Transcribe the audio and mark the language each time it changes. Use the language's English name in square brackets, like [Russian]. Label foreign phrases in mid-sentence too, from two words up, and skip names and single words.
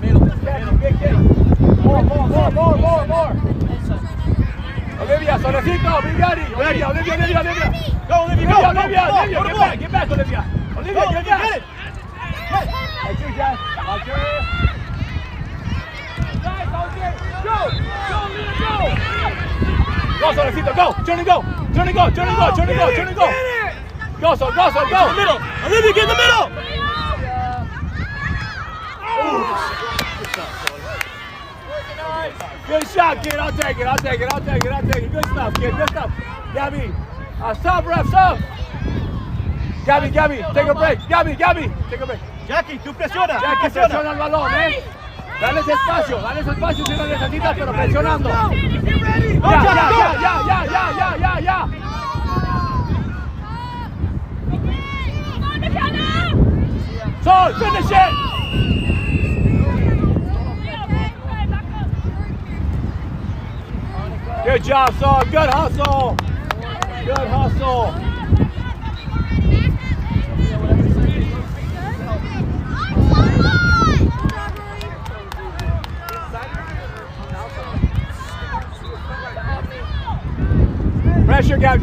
[English] Jazzy, big kick. More. Olivia, Solecito, be ready. Olivia. Go, Olivia, go. Olivia, get back, Olivia. Olivia, get back. Get it. That's you, Jazz. Watch your ass. Nice, OJ. Go, Lena, go. Go, Solecito, go. Turn and go. Go, Sol, go. Middle. Olivia, get in the middle. Good shot, kid. I'll take it. Good stuff, kid. Good stuff. Gabby. Stop, ref, stop. Gabby, take a break. Gabby, take a break. [Spanish] Jackie, tú presiona. Jackie, presiona el balón, Dale ese espacio si lo necesitas, pero presionando. [English] Ya. Sol, finish it. Good job, Sol. Good hustle. Pressure, Gab.